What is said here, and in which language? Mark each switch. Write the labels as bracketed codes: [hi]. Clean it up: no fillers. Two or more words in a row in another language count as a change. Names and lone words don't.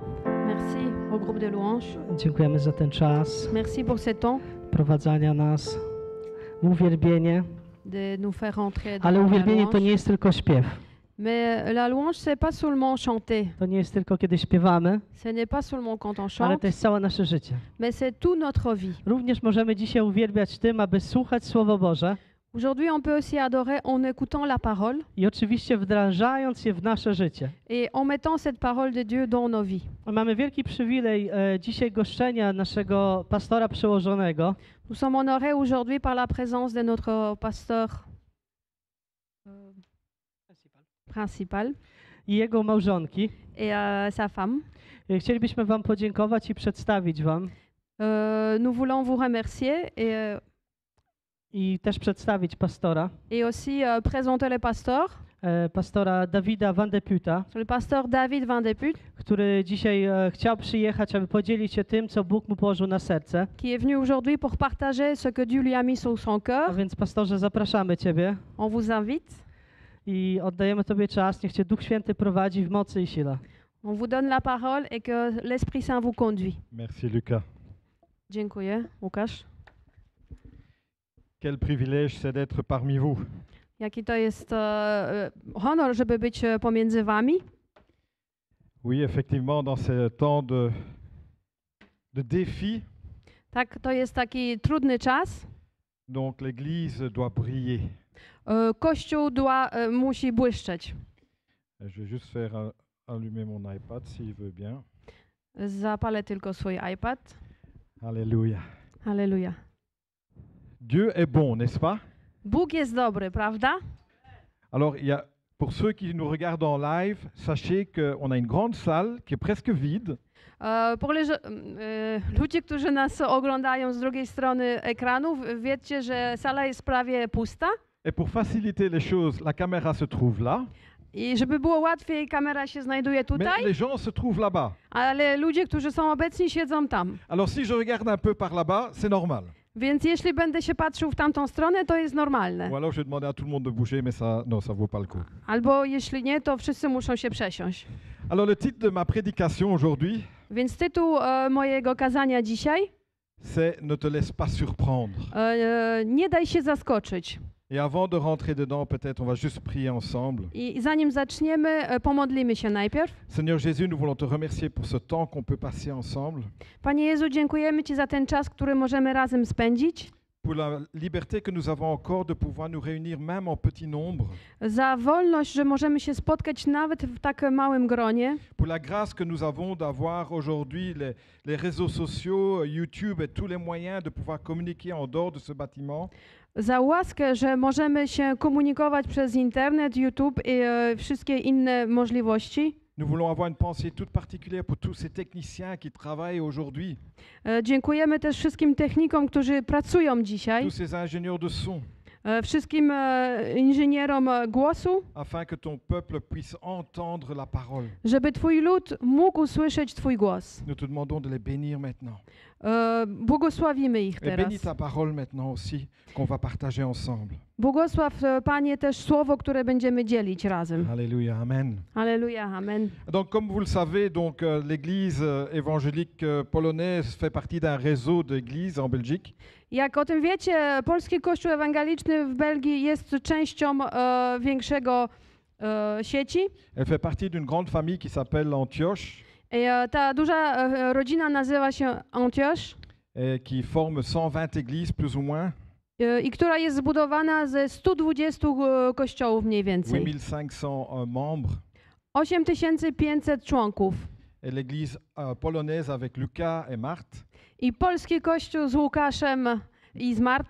[fr] Merci au groupe de louanges. [pl] Dziękujemy za ten czas [fr] Merci pour ce temps [pl] prowadzenia nas w uwielbienie. [fr] de nous faire entrer dans [pl] Ale [fr] la [pl] uwielbienie to [fr] louange. [pl] nie jest tylko śpiew. [fr] Mais la louange, c'est pas seulement chanter. [pl] To nie jest tylko kiedy śpiewamy, [fr] Ce n'est pas seulement quand on [pl] ale [fr] chante, [pl] to jest całe nasze życie. [fr] mais c'est toute notre vie. [pl] Również możemy dzisiaj uwielbiać tym, aby słuchać Słowo Boże [fr] Aujourd'hui, on peut aussi adorer en écoutant la parole [pl] i oczywiście wdrażając je w nasze życie. [fr] et en mettant cette parole de Dieu dans nos vies. [pl] Mamy wielki przywilej dzisiaj goszczenia naszego pastora przełożonego, [fr] Nous sommes honorés aujourd'hui par la présence de notre pasteur principal [pl] i jego małżonki. [fr] et sa femme. [pl] Chcielibyśmy Wam podziękować i przedstawić Wam [fr] Nous voulons vous remercier [pl] i też przedstawić pastora, [fr] et aussi présenter le pasteur, [pl] pastora Dawida Van de Puta, [fr] le pasteur David Van de Put, [pl] który dzisiaj chciał przyjechać, aby podzielić się tym, co Bóg mu położył na serce. [fr] qui est venu aujourd'hui pour partager ce que Dieu lui a mis sur son [pl] A [fr] cœur. [pl] więc pastorze, zapraszamy Ciebie [fr] On vous invite. [pl] i oddajemy Tobie czas. Niech Cię Duch Święty prowadzi w mocy i sile. [fr] On vous donne la parole et que l'Esprit Saint vous conduit. Merci Lucas. [pl] Dziękuję, Łukasz. [fr] Quel privilège c'est d'être parmi vous. [pl] Jaki to jest honor, żeby być pomiędzy wami. [fr] Oui, effectivement, dans ce temps de défi, [pl] Tak, to jest taki trudny czas. [fr] donc l'Église doit briller. [pl] Kościół musi błyszczeć. [fr] Je vais juste faire allumer mon iPad s'il veut bien. [pl] Zapalę tylko swój iPad. [fr] Alléluia. [pl] Halleluja. [fr] Dieu est bon, n'est-ce pas? [pl] Bóg jest dobry, prawda? [fr] Alors, pour ceux qui nous regardent en live, sachez qu'on a une grande salle qui est presque vide. [pl] Ludzie, którzy nas oglądają z drugiej strony ekranów, wiedzcie, że sala jest prawie pusta. [fr] Et pour faciliter les choses, la caméra se trouve là, [pl] I żeby było łatwiej, kamera się znajduje [fr] mais [pl] tutaj, [fr] les gens se trouvent là-bas. [pl] ale ludzie, którzy są obecni, siedzą tam. [fr] Alors, si je regarde un peu par là-bas, c'est normal. [pl] Więc jeśli będę się patrzył w tamtą stronę, to jest normalne. [fr] Ou alors, je vais demander à tout le monde de bouger, mais ça, non, ça vaut pas le coup. [pl] Albo jeśli nie, to wszyscy muszą się przesiąść. [fr] Alors, le titre de ma prédication aujourd'hui, [pl] Więc tytuł mojego kazania dzisiaj [fr] c'est Ne te laisse pas surprendre. [pl] nie daj się zaskoczyć. [fr] Et avant de rentrer dedans, peut-être on va juste prier ensemble. [pl] I zanim zaczniemy, pomodlimy się najpierw. [fr] Seigneur Jésus, nous voulons te remercier pour ce temps qu'on peut passer ensemble, [pl] Panie Jezu, dziękujemy Ci za ten czas, który możemy razem spędzić, [fr] pour la liberté que nous avons encore de pouvoir nous réunir même en petit nombre, [pl] za wolność, że możemy się spotkać nawet w tak małym gronie, [fr] pour la grâce que nous avons d'avoir aujourd'hui les réseaux sociaux, YouTube et tous les moyens de pouvoir communiquer en dehors de ce bâtiment. [pl] za łaskę, że możemy się komunikować przez internet, YouTube i wszystkie inne możliwości. [fr] Nous voulons avoir une pensée toute particulière pour tous ces techniciens qui travaillent aujourd'hui, [pl] Dziękujemy też wszystkim technikom, którzy pracują dzisiaj, [fr] tous ces ingénieurs de son, [pl] wszystkim inżynierom głosu, [fr] afin que ton peuple puisse entendre la parole. [pl] żeby Twój lud mógł usłyszeć Twój głos. [fr] Nous te demandons de les bénir maintenant. [pl] Błogosławimy ich [fr] Et [pl] teraz. [fr] bénis ta parole maintenant aussi, qu'on va partager ensemble. [pl] Błogosław, Panie, też słowo, które będziemy dzielić razem. [fr] Alléluia, amen. [pl] Halleluja, amen. [fr] Donc, comme vous le savez, donc l'Église évangélique polonaise fait partie d'un réseau d'églises en Belgique. [pl] Jak o tym wiecie, Polski Kościół Ewangeliczny w Belgii jest częścią większego sieci. [fr] Elle fait partie d'une grande famille qui s'appelle Antioche, [pl] I, ta duża rodzina nazywa się Antioch [fr] et qui forme 120 églises plus ou moins, [pl] i która jest zbudowana ze 120 kościołów mniej więcej. [fr] 8500 membres. [pl] 8500 członków. [fr] Et l'église polonaise avec Lucas et Marthe, [pl] I polski kościół z Łukaszem i z Martą